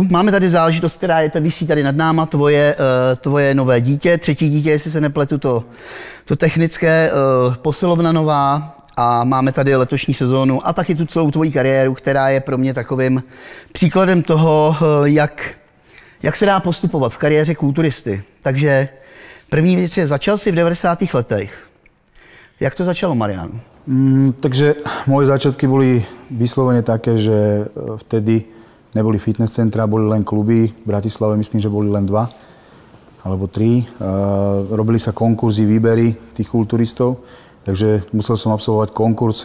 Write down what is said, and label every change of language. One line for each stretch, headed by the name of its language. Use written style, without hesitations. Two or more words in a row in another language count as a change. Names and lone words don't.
Czech: Máme tady záležitost, která visí tady nad náma, tvoje nové dítě, třetí dítě, jestli se nepletu, to technické, posilovna nová a máme tady letošní sezónu a taky tu celou tvoji kariéru, která je pro mě takovým příkladem toho, jak se dá postupovat v kariéře kulturisty. Takže první věc je, začal jsi v 90. letech. Jak to začalo, Marián?
Slovak: Takže moje začiatky boli vyslovene také, že vtedy neboli fitness centra, boli len kluby. V Bratislave myslím, že boli len 2 alebo 3. Robili sa konkurzy, výbery tých kulturistov, takže musel som absolvovať konkurs.